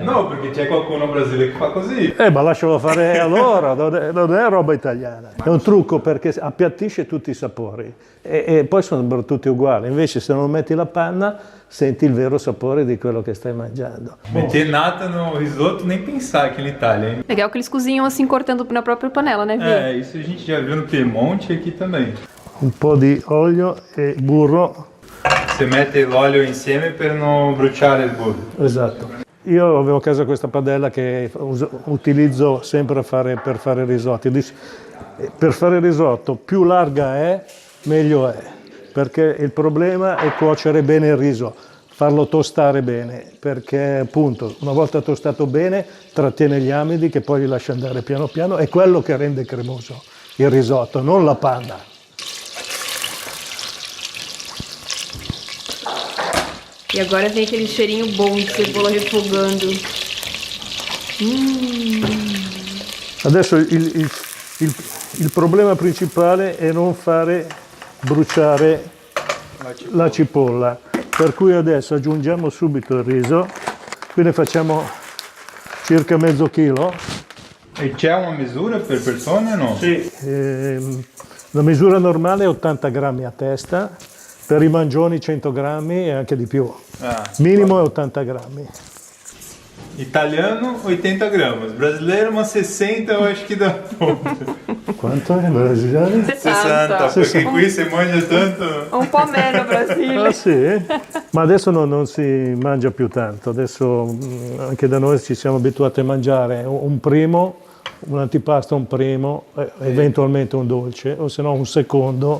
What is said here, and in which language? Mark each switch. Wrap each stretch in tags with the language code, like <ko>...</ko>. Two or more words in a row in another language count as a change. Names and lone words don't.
<it>No, perché c'è qualcuno brasiliano che fa così. Ma lascialo fare a loro, non è roba italiana. È un trucco perché appiattisce tutti i sapori e poi sono tutti uguali. Invece se non metti la panna senti il vero sapore di quello che stai mangiando.</it> <pt>Meter nata no risoto, nem pensar aqui na Itália, hein? Legal que eles cozinham assim, cortando na própria panela, né, É, Vi? isso a gente já viu no Piemonte e aqui também.</pt> <it>Un po' di olio e burro. Você mette l'olio insieme per non bruciare il burro. Esatto. Io avevo a casa questa padella che utilizzo sempre per fare risotti. Per fare risotto più larga è, meglio è, perché il problema è cuocere bene il riso, farlo tostare bene, perché appunto una volta tostato bene trattiene gli amidi che poi li lascia andare piano piano, è quello che rende cremoso il risotto, non la panna.</it> <pt>E agora vem aquele cheirinho bom de cebola refogando.</pt> <it>Adesso il problema principale è non fare bruciare la cipolla, per cui adesso aggiungiamo subito il riso, quindi facciamo circa mezzo chilo. E c'è una misura per persone o no? Sì. La misura normale è 80 grammi a testa, per i mangioni 100 grammi e anche di più. Minimo è 80 grammi.</it> <pt>Italiano 80 gramas, brasileiro umas 60 eu acho que dá ponto.</pt> <it>Quanto è brasiliano? 60, perché qui si mangia tanto. Un po' meno Brasile. Ah sì? Ma adesso non si mangia più tanto, adesso anche da noi ci siamo abituati a mangiare un primo, un antipasto, un primo, eventualmente un dolce, o se no un secondo.</it>